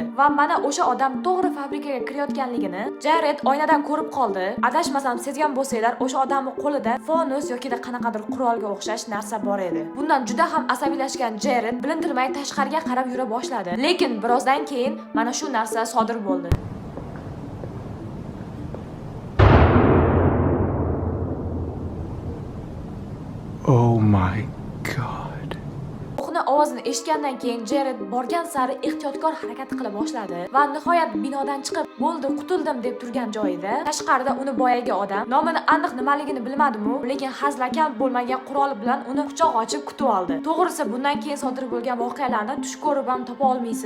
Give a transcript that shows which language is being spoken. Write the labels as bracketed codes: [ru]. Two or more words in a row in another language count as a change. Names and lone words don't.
[uz] Va mana o'sha odam to'g'ri fabrikaga kirayotganligini Jared oynadan ko'rib qoldi. Adashmasam sezgan bo'lsanglar, o'sha odamning qo'lida fonus yoki qanaqadir qurolga o'xshash narsa bor edi. Bundan juda ham asabiylashgan Jared bilintirmay tashqariga qarab yura boshladi. Lekin birozdan keyin mana shu narsa sodir bo'ldi. [en] Oh my god. [uz] O'qni ovozini eshitgandan keyin Jared borgan sari ehtiyotkor harakat qila boshladi va nihoyat binodan chiqib, "Bo'ldi, qutuldim" deb turgan joyida tashqarida uni boyagi odam, nomini aniq nimaligini bilmadimu, lekin hazlakam bo'lmagan qurol bilan uni quchoq ochib kutib oldi. To'g'risi, bundan keyin sodir bo'lgan voqealarni tush ko'rib ham topa olmaysiz.